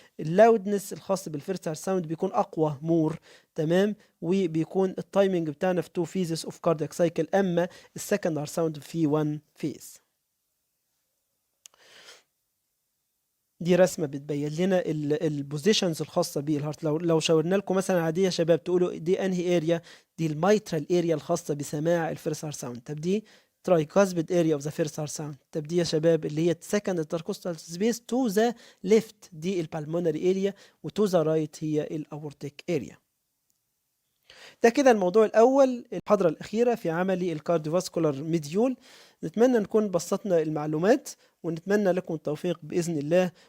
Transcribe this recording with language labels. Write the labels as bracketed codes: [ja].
[ar] اللاودنس الخاص بالفيرست هارت ساوند بيكون اقوى مور، تمام، وبيكون التايمنج بتاعنا في 2 فيزز اوف كاردياك سايكل، اما السكند هارت ساوند في 1 فيز. دي رسمه بتبين لنا البوزيشنز الخاصه بالهارت. لو شاورنا لكم مثلا عاديه يا شباب تقولوا دي انهي اريا؟ دي الميترال اريا الخاصه بسماع الفيرست هارت ساوند. طب دي [en] tricuspid area of the first heart sound. [ar] طب دي يا شباب اللي هي [en] second intercostal space to the left [ar] دي البلمونري اريا، وتو ذا رايت هي الاورتيك اريا. ده كده الموضوع الأول، المحاضرة الأخيرة في عملي الكارديوفاسكولار ميديول. نتمنى نكون بسطنا المعلومات، ونتمنى لكم التوفيق بإذن الله.